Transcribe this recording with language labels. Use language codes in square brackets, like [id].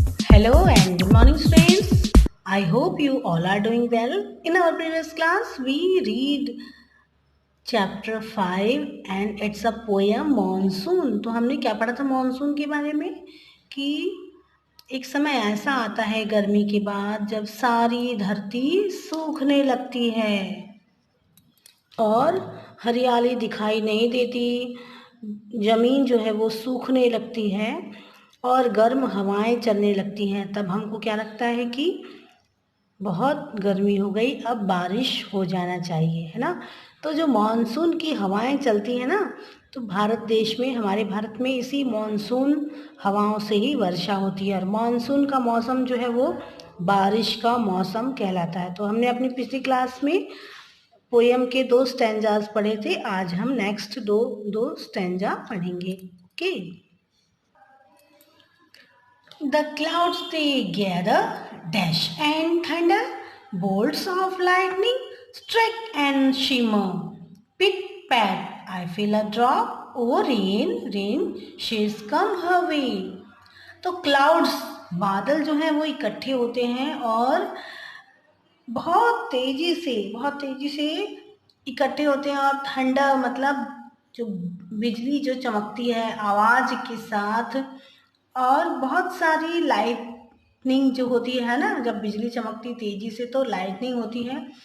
[en] Hello and good morning, students. I hope you all are doing well. In our previous class, we read chapter 5 and it's a poem Monsoon. [hi] तो हमने क्या पढ़ा था monsoon के बारे में कि एक समय ऐसा आता है गर्मी के बाद जब सारी धरती सूखने लगती है और हरियाली दिखाई नहीं देती, ज़मीन जो है वो सूखने लगती है और गर्म हवाएं चलने लगती हैं। तब हमको क्या लगता है कि बहुत गर्मी हो गई, अब बारिश हो जाना चाहिए, है ना। तो जो मॉनसून की हवाएं चलती हैं ना, तो भारत देश में, हमारे भारत में इसी मॉनसून हवाओं से ही वर्षा होती है और मॉनसून का मौसम जो है वो बारिश का मौसम कहलाता है। तो हमने अपनी पिछली क्लास में पोयम के 2 स्टैंजास पढ़े थे। आज हम नेक्स्ट दो स्टैंजा पढ़ेंगे। Okay. [en] The clouds they gather, dash and thunder, bolts of lightning strike and shimmer. Pit pat, I feel a drop. Oh rain, rain, she's come her way. [hi] तो clouds, बादल जो हैं वो इकट्ठे होते हैं और बहुत तेजी से इकट्ठे होते हैं और थंडर मतलब जो बिजली जो चमकती है आवाज के साथ, और बहुत सारी लाइटनिंग जो होती है ना, जब बिजली चमकती तेजी से तो लाइटनिंग होती है।